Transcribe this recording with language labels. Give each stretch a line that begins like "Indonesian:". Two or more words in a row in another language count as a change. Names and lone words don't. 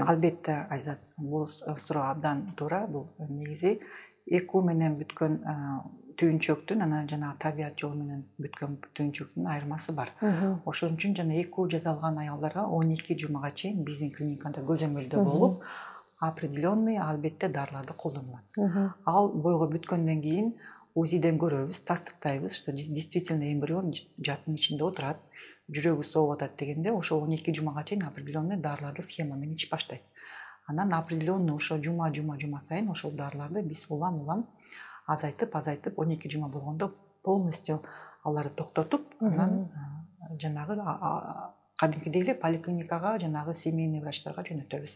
Kyrgyz: Албетте Айзат, бул суроо абдан туура. Бул негизи эко менен бүткөн түйүнчөктүн анан жана табият жолу менен бүткөн түйүнчөктүн айырмасы бар. Ошон үчүн жана эко жасалган аялдарга 12 жумага чейин биздин клиникада көзөмөлдө болуп, определенный албетте дарыларды колдонулат. Ал бойго бүткөндөн кийин УЗИден көрөбүз, тастыктайбыз,
Russian: что действительно
Kyrgyz: эмбрион жатын ичинде отурат, жүрөгү сооп атат дегенде, ошо 12 жумага чейин определенный дарыларды схема менен ичип баштайт. Анан определенный ошо жума сайын ошол дарыларды биз улам азайтып 12 жума болгондо полностью аларды токтотуп, анан жанагы кадимкидей эле поликлиникага, жанагы семейный врачтарга жөнөтөбүз.